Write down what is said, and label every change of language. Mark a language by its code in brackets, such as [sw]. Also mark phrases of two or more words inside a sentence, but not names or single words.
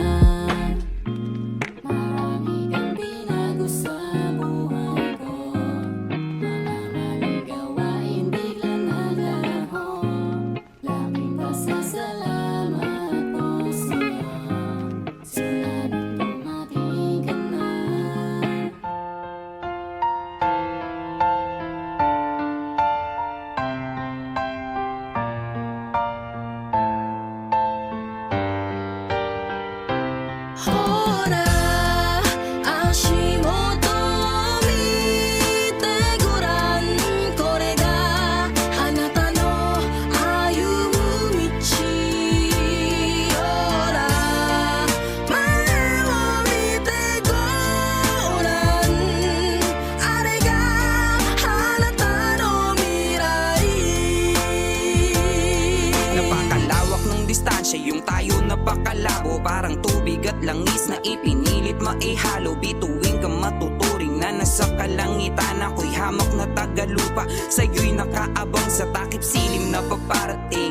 [tl] Marami kang binago sa buhay ko. Mga maling gawain biglang naglaho. Laking pasasalamat ko sa'yo. Simula nung dumating ka na. [ja] ほら、足元見てごらん, これがあなたの歩む道。ほら、前を見てごらん、あれがあなたの未来。 [tl] Napakalawak ng distansya, yung tayo napakalabo. Parang tubig at langis na ipinilit maihalo. Bituin ka matuturing na nasa kalangitan. Ako'y hamak na tagalupa, sa'yo'y nakaabang sa takip silim na paparating.